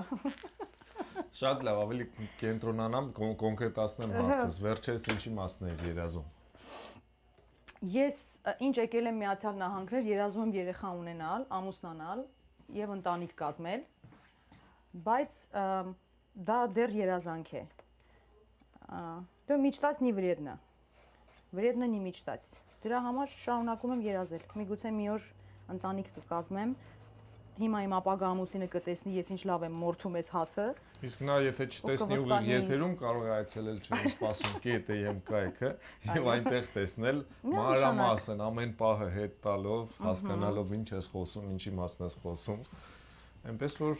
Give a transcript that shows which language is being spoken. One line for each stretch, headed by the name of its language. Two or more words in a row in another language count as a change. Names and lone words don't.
Armenian: Շատ լավ, ավելի կենտրոնանամ, կոնկրետացնեմ հարցս, վերջերս ինչի մասն է երազում։ Ես ինչ եկել եմ Միացյալ Նահանգներ, երազում եմ երեխա ունենալ, ամուսնանալ եւ ընտանիք կազմել, բայց դա դեռ երազանք է։ Դա
Russian: мечтать не вредно։ Вредно не мечтать։
Armenian: Դրա համար շարունակում եմ երազել։ Միգուցե մի օր ընտանիք կկազմեմ։ Հիմա իմ ապագա ամուսինը կտեսնի ես ինչ լավ եմ մորթում ես հացը։ Իսկ նա եթե չտեսնի ուղիղ եթերում կարող է այցելել չէ սպասում KTM կայքը եւ այնտեղ տեսնել մանրամասն ամեն պահը հետ տալով, հասկանալով ինչ ես խոսում, ինչի մասն ես խոսում։ Այնպես որ